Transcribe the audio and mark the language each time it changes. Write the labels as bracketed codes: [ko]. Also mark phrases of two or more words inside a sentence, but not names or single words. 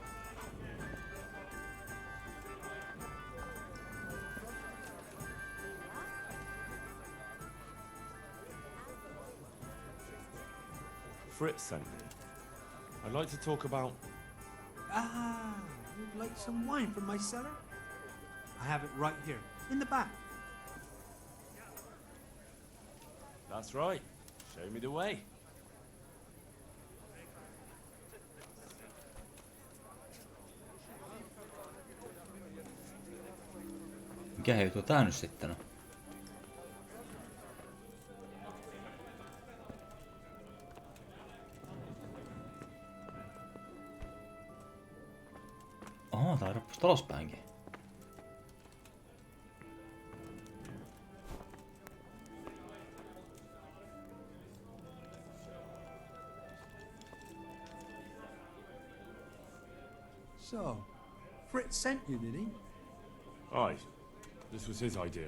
[en] Fritz sent me. I'd like to talk about... Ah, you'd like some wine from my cellar? I have it right here, in the back. That's right. Show me the way. [fi] Mikä juttu tää nyt sitten on? Oho, tää rappus talospäinkin. [en] So, Fritz sent you, did he? Aye. This was his idea.